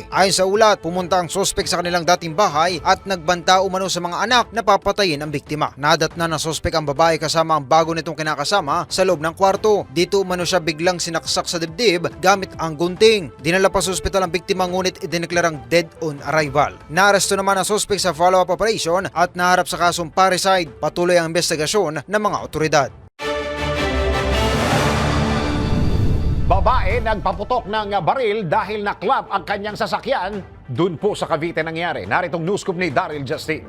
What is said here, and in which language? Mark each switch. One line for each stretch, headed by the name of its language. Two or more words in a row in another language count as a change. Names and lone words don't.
Filipino: Ayon sa ulat, pumunta ang sospek sa kanilang dating bahay at nagbanta umano sa mga anak na papatayin ang biktima. Nadatna ng sospek ang babae kasama ang bago nitong kinakasama sa loob ng kwarto. Dito umano siya biglang sinaksak sa dibdib gamit ang gunting. Dinala pa sa ospital ang biktima ngunit idineklarang
English: dead on arrival.
Filipino: Naaresto naman ang sospek sa
English: follow-up operation
Filipino: at naharap sa kasong parricide. Patuloy ang investigasyon ng mga otoridad. Babae nagpaputok ng baril dahil naklap ang kanyang sasakyan. Doon po sa Cavite nangyari. Naritong news scoop ni Daryl Justin.